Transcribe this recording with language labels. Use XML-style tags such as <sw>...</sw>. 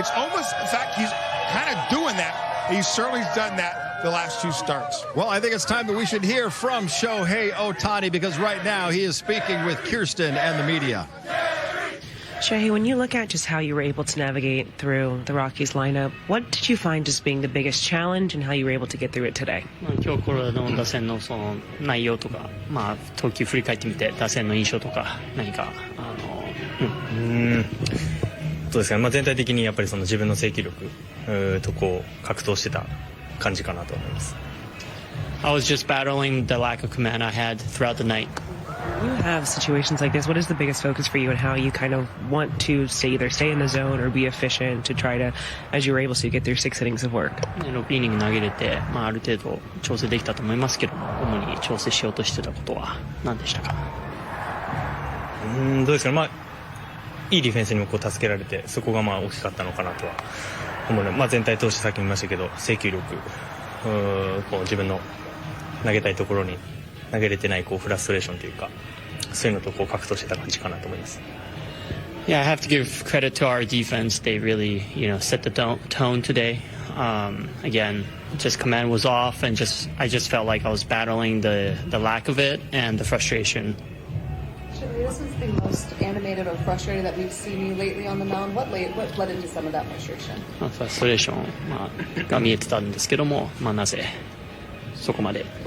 <en>It's almost, in fact, he's kind of doing that. He certainly has done that the last 2 starts. Well, I think it's time that we should hear from Shohei Ohtani, because right now he is speaking with Kirsten and the media. Shohei, when you look at just how you were able to navigate through the Rockies lineup, what did you find as being the biggest challenge and how you were able to get through it today?</en> <ja>今日これの打線のその内容とか、投球振り返ってみて打線の印象とか何かそうですね。全体的にやっぱりその自分の制球力とこう格闘してた感じかなと思います。</ja> <en>I was just battling the lack of command I had throughout the night. You have situations like this. What is the biggest focus for you and how you kind of want to either stay in the zone or be efficient to try to, as you were able to, get through 6 innings of work?</en> <ja>6イニング投げれて、ある程度調整できたと思いますけど、主に調整しようとしてたことは何でしたか？どうですかね。いいディフェンスにもこう助けられて、そこが大きかったのかなとは思うので、全体通してさっきも言いましたけど、制球力、こう自分の投げたいところに投げれてないこうフラストレーションというか、そういうのとこう格闘してた感じかなと思います。</ja> <en>Yeah, I have to give credit to our defense. They really, set the tone today. Again, just command was off, and I just felt like I was battling the lack of it and the frustration. This is the most animated or frustrated that we've seen you lately on the mound. What led into some of that frustration?</en> <ja>フラストレーションが見えてたんですけども、なぜそこまで。</ja>